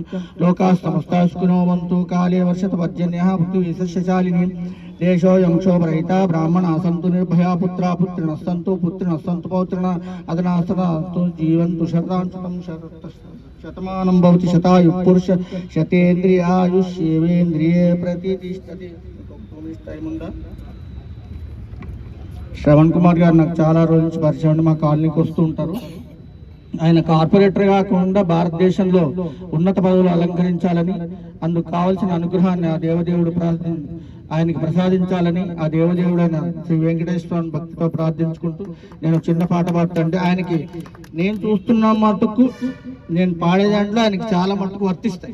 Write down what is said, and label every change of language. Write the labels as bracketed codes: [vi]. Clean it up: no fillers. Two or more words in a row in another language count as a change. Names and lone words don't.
[sa] लोकाः समस्ताः सुखिनो भवन्तु. काले वर्षतु पर्जन्यः पृथिवी सस्यशालिनी. देशोऽयं क्षोभरहिता. ब्राह्मणाः सन्तु निर्भया. पुत्रा पुत्रिणः सन्तु पुत्रिणः सन्तु पौत्रिणः अदनास्तु जीवन्तु शरदां शतं शतमानं भवति शतायुः पुरुषः शतेन्द्रिय आयुष्येवेन्द्रिये प्रतिष्ठति. [te] శ్రవణ్ కుమార్ గారు నాకు చాలా రోజుల నుంచి పరిచయం ఉండి మా కాలనీకి వస్తూ ఉంటారు. ఆయన కార్పొరేటర్ కాకుండా భారతదేశంలో ఉన్నత పదవులు అలంకరించాలని, అందుకు కావాల్సిన అనుగ్రహాన్ని ఆ దేవదేవుడు ఆయనకి ప్రసాదించాలని ఆ దేవదేవుడైన శ్రీ వెంకటేశ్వరుని భక్తితో ప్రార్థించుకుంటూ నేను చిన్న పాట పాడుతుంటే ఆయనకి నేను చూస్తున్న మటుకు నేను పాడే దాంట్లో ఆయనకి చాలా మటుకు వర్తిస్తాయి.